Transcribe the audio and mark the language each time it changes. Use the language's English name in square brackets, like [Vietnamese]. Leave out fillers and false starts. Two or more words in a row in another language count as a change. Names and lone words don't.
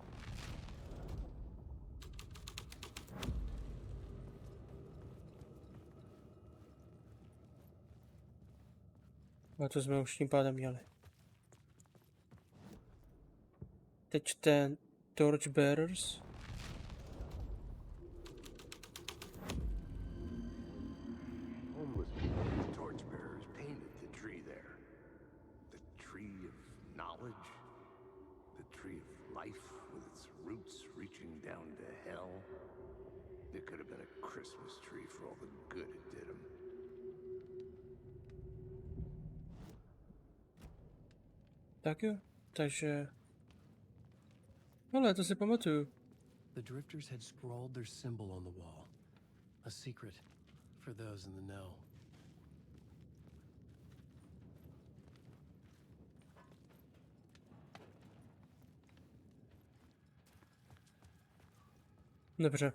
[Czech] A to jsme už tím pádem měli. Teď ten Torchbearers. [English] Homeless people, torchbearers painted the tree there. The tree of knowledge. The tree of life with its roots reaching down to hell. It could have been a Christmas tree for all the good it did 'em. [Czech] Tak jo, takže... Ale to si pamatuju. [English] The drifters had scrawled their symbol on the wall. A secret for those in the know. [Czech] Dobře.